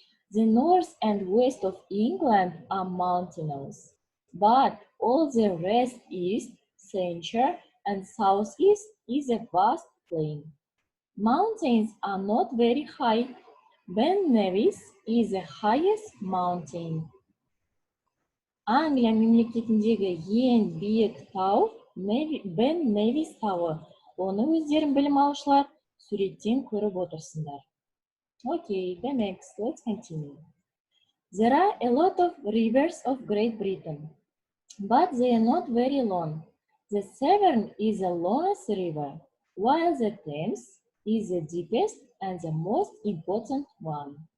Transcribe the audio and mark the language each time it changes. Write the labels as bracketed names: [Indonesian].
[English] The north and west of England are mountainous, but all the rest east, centre, and southeast is a vast plain. Mountains are not very high. Ben Nevis is the highest mountain. [Kazakh] Angliya мемлекетіндегі ең биік тау Ben Nevis тауы. Оны өздерің білім алушылар суреттен көріп отырсыңдар. [English] Okay, the next, let's continue. There are a lot of rivers of Great Britain, but they are not very long. The Severn is the longest river, while the Thames is the deepest and the most important one.